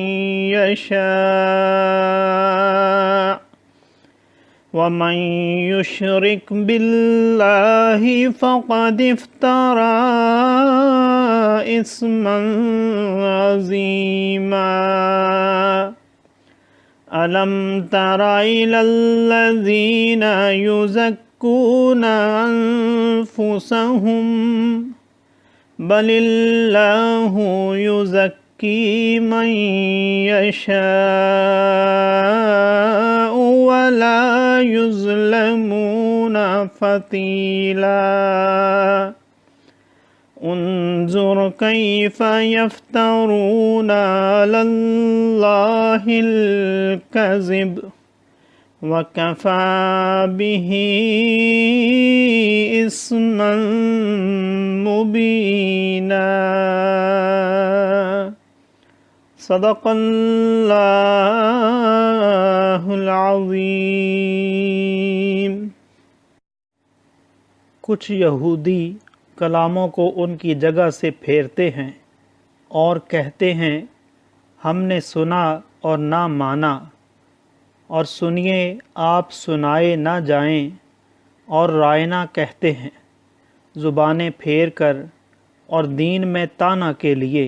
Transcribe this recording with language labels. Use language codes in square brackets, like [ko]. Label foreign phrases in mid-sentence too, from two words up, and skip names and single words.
[ar] يشاء ومن يشرك بالله فقد افترى إثما عظيما. ألم تر إلى الذين يزكون أنفسهم بل الله يزكي من يشاء ولا يظلمون فتيلا. انظر كيف يفترون على الله الكذب وكفى به إثما مبينا. صدق الله العظيم. [hi] कुछ यहूदी कलामों को उनकी जगह से फेरते हैं और कहते हैं हमने सुना और ना माना, और सुनिए आप सुनाए ना जाएं, और रायना कहते हैं ज़ुबानें फेर कर और दीन में ताना के लिए।